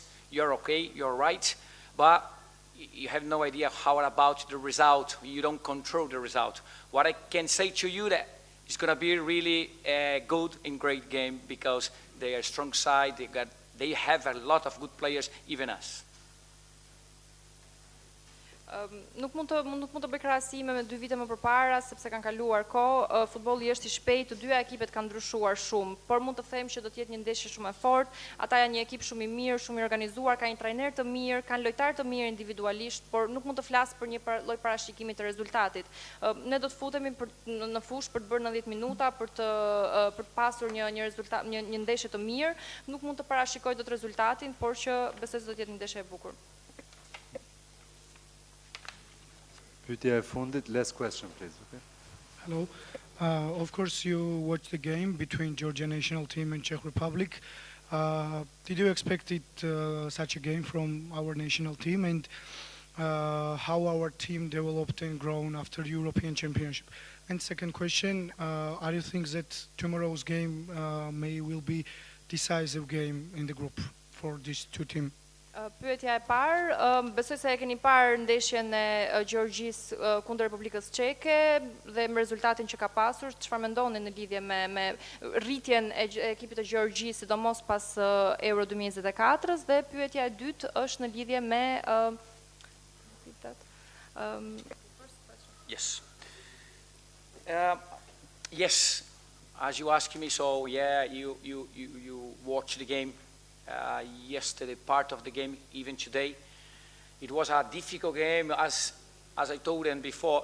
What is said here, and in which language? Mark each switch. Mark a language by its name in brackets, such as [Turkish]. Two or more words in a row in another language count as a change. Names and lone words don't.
[English] You're okay, you're right, but you have no idea how about the result. You don't control the result. What I can say to you that it's going to be really a good and great game because they are a strong side. They have a lot of good players, even us. [Albanian] Nuk mund të bëj krahasime me 2 vite më përpara sepse kanë kaluar kohë, futbolli është i shpejtë, të dyja ekipet kanë ndryshuar shumë, por mund të them që do të jetë një ndeshje shumë e fortë. Ata janë një ekip shumë i mirë, shumë i organizuar, kanë një trajner të mirë, kanë lojtarë të mirë individualisht, por nuk mund të flas për një lloj parashikimi të rezultatit. Ne do të futemi në fushë për të bërë 90 minuta, për të pasur një rezultat, një ndeshje të mirë. Nuk mund të parashikoj dot rezultatin, por që besoj se do të jetë një ndeshje e bukur. Pyetja e fundit, [English] last question please. Okay? Hello. Of course you watched the game between Georgia national team and Czech Republic. Did you expect such a game from our national team, and how our team developed and grown after European Championship? And second question, are you think that tomorrow's game will be decisive game in the group for these two teams? [Albanian] Pyetja e parë, besoj se e keni parë ndeshjen e Gjergjisë kundër Republikës Çeke dhe me rezultatin që ka pasur, çfarë mendoni në lidhje me rritjen e ekipit të Gjergjisë, sidomos pas Euro 2024-s, dhe pyetja e dytë është në lidhje me [English] Yes. Yes, as you asked me, so yeah, you watched the game. Yesterday, part of the game, even today. It was a difficult game, as I told them before.